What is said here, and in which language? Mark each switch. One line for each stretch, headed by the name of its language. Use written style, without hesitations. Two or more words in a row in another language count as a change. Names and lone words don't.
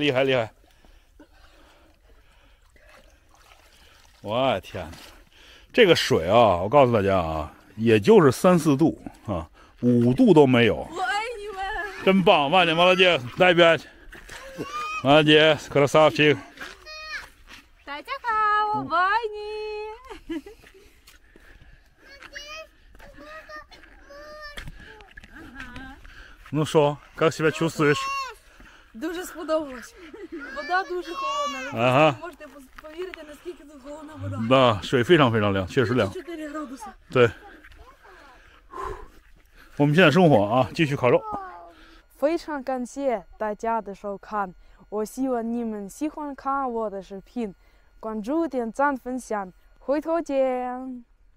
Chinese: 我天哪，这个水啊，我告诉大家啊，也就是3、4度啊，5度都没有。我爱你们！真棒，万姐，молод姐，那边，万姐，красавчик。大家好，我爱你。
Ukrainian: Ну що, як себе чувствуєш? Дуже сподобалось. Вода дуже холодна. Ви Ага. можете повірити, наскільки тут холодна вода. Да，
Chinese: 水非常非常凉，确实凉。
Russian: 4 градуса.
Chinese: 对。我们现在生火啊，继续烤肉。非常感谢大家的收看，我希望你们喜欢看我的视频，关注、点赞、分享，回头见。